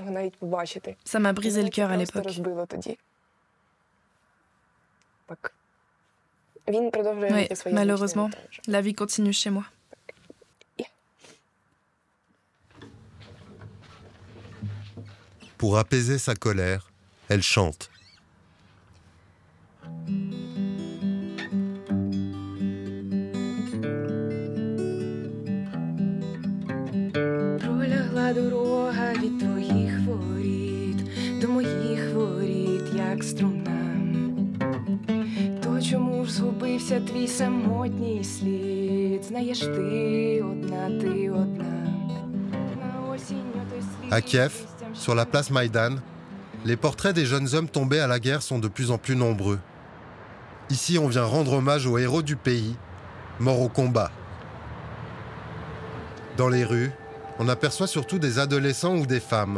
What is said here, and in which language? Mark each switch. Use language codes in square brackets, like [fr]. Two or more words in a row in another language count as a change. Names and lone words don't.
[fr] Ça m'a brisé le cœur à l'époque. Oui, malheureusement, la vie continue chez moi. Pour apaiser sa colère, elle chante. [uk] Пролягла дорога від твоїх воріт до моїх воріт, як струна. То чому ж згубився твій самотній слід? Знаєш, ти одна, ти одна. На осінню той слід. [fr] À Kiev, sur la place Maïdan, les portraits des jeunes hommes tombés à la guerre sont de plus en plus nombreux. Ici, on vient rendre hommage aux héros du pays, morts au combat. Dans les rues, on aperçoit surtout des adolescents ou des femmes.